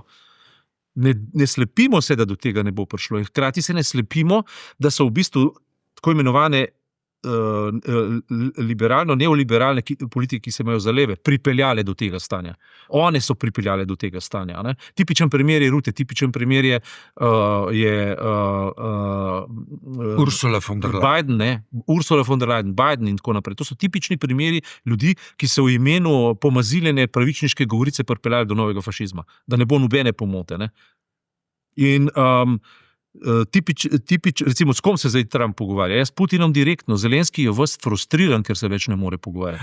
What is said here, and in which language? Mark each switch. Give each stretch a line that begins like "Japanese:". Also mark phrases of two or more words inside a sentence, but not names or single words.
Slovenian: Ne slepimo se, da do tega ne bo prišlo. In hkrati se ne slepimo, da so v bistvu tako imenovane neoliberalne politike, ki se imajo za leve, pripeljale do tega stanja. One so pripeljale do tega stanja. Ne? Tipičen primer je Rutte, tipičen primer je Ursula von der Leyen. Biden, ne? Ursula von der Leyen, Biden in tako naprej. To so tipični primeri ljudi, ki so v imenu pomaziljene pravičniške govorice pripeljali do novega fašizma. Da ne bo nobene pomote. Ne? In recimo, s kom se zdaj Trump pogovarja? Jaz s Putinom direktno, Zelenski je ves frustriran, ker se več ne more pogovarjati.